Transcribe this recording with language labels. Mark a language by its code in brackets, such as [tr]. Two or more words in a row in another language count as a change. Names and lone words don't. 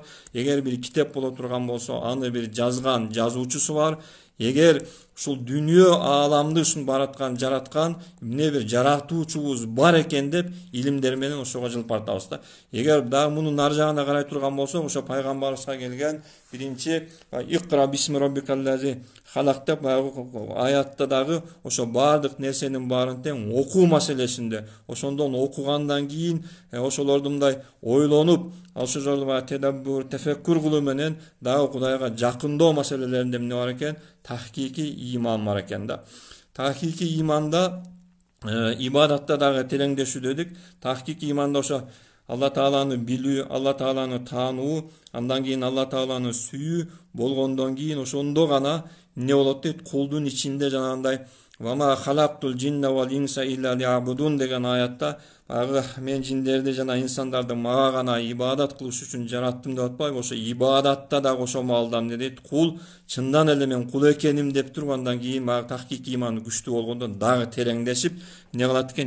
[ky] Эгер бир китеп боло турган болсо, аны бир жазган жазуучусу бар. Эгер ушул дүйнө ааламды ушун жараткан эмне бир жаратуучубуз бар экен деп илимдер менен ошого жылып баратабыз да. Эгер дагы мунун ар жагына карай турган болсок, ошо пайгамбарыбызга келген биринчи [ar] اقرأ باسم ربك الذي خلق [ky] деп аятта дагы ошо бардык нерсенин баарын тең окуу маселесинде, ошондон окугандан кийин ошолорду мындай ойлонуп, ошол жолу тедаббур, тефеккур кылуу менен дагы Кудайга жакындоо маселелеринде эмне бар экен? Tahkiki иман бар экен да. Tahkiki иманда ибадатта дагы тереңдешүү дедик. Tahkiki иманда ошо Алла Тааланы билүү, Алла Тааланы таануу, андан кийин Алла Тааланы сүйүү болгондон кийин ошондо гана эмне болот дейт? Кулдун ичинде жанагындай [ar] وما خلقت الجن والإنس إلا ليعبدون [ky] деген аятта баягы мен жиндерди жана инсандарды мага гана ибадат кылыш үчүн жараттым деп атпайбы? Ошо ибадатта дагы ошо маалда эмне дейт? Кул чындан эле мен кул экеним деп туруп, андан кийин баягы tahkiki иманы күчтүү болгондо дагы тереңдешип эмне кылат экен?